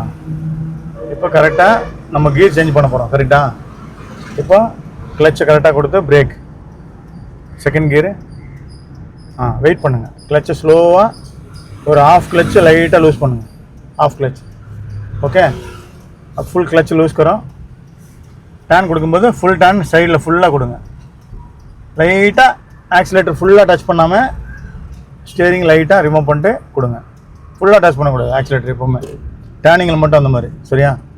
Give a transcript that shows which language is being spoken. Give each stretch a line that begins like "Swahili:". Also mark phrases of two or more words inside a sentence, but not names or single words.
Tamil: இப்போ கரெக்டாக நம்ம
English: gear change
Tamil: பண்ண போகிறோம், கரெக்டாக. இப்போ கிளச்சை கரெக்டாக கொடுத்து
English: brake second gear.
Tamil: வெயிட் பண்ணுங்கள்,
English: clutch slowly
Tamil: ஒரு
English: half clutch lightly loose
Tamil: பண்ணுங்கள்,
English: half clutch.
Tamil: ஓகே,
Hindi: अब फुल क्लच लूज करो.
Tamil: टर्न கொடுக்கும்போது
English: full turn
Tamil: சைடில் ஃபுல்லாக கொடுங்க.
English: lightly accelerator fully touch
Tamil: பண்ணாமல்
English: steering lightly remove
Tamil: பண்ணிட்டு கொடுங்க.
English: fully touch
Tamil: பண்ணக்கூடாது ஆக்சிலேட்டர் எப்போவுமே, டர்னிங்கில் மட்டும் அந்த மாதிரி. சரியா?